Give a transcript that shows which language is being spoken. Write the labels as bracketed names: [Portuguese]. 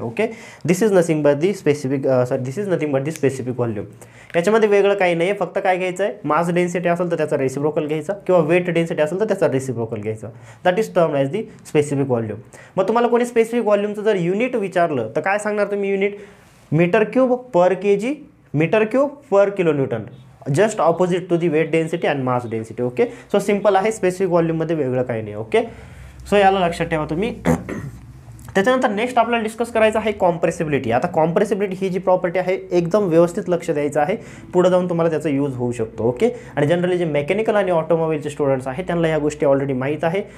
[English] Okay, this is nothing but the specific this is nothing but the specific volume. [Marathi] याच्यामध्ये वेगळं काही नाही आहे, फक्त काय घ्यायचं आहे मास डेन्सिटी असेल तर त्याचा रेसिप्रोकल घ्यायचा किंवा वेट डेन्सिटी असेल तर त्याचा रेसिप्रोकल घ्यायचा. [English] That is term as the specific volume. [Marathi] मग तुम्हाला कोणी स्पेसिफिक व्हॉल्यूमचं जर युनिट विचारलं तर काय सांगणार तुम्ही unit? [English] Metre cube per KG, metre cube per kilo newton, just opposite to the weight density and mass density. [Marathi] Okay, so simple आहे, स्पेसिफिक व्हॉल्यूममध्ये वेगळं काही नाही. ओके, सो याला लक्षात ठेवा तुम्ही. त्याच्यानंतर नेक्स्ट आपल्याला डिस्कस करायचं आहे कॉम्प्रेसिबिलिटी. आता कॉम्प्रेसिबिलिटी ही जी प्रॉपर्टी आहे एकदम व्यवस्थित लक्ष द्यायचं आहे, पुढे जाऊन तुम्हाला त्याचा यूज होऊ शकतो. ओके, आणि जनरली जे मेकॅनिकल आणि ऑटोमोबाईलचे स्टुडंट्स आहेत त्यांना ह्या गोष्टी ऑलरेडी माहीत आहे.